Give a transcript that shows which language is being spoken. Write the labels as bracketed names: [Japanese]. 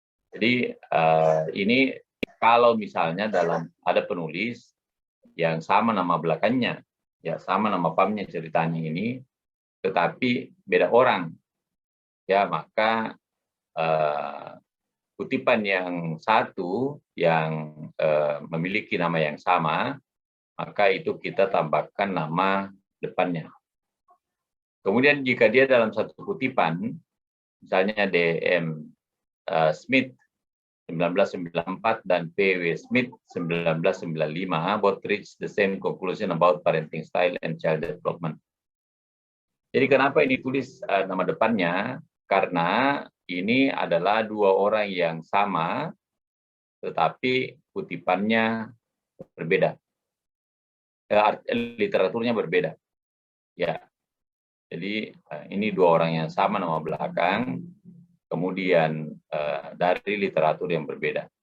[Indonesian] Jadi ini kalau misalnya ada penulis yang sama nama belakangnya, ya sama nama pamnya ceritanya ini, tetapi beda orang, ya maka kutipan yang satu yang memiliki nama yang sama, maka itu kita tambahkan nama depannya. Kemudian jika dia dalam satu kutipan, misalnya DM Smith 1994 dan P.W. [English] Smith 1995, both reach the same conclusion about parenting style and child development. [Indonesian] Jadi kenapa ini tulis nama depannya? Karena ini adalah dua orang yang sama, tetapi kutipannya berbeda. Literaturnya berbeda. Ya, jadi ini dua orang yang sama nama belakang, kemudian dari literatur yang berbeda.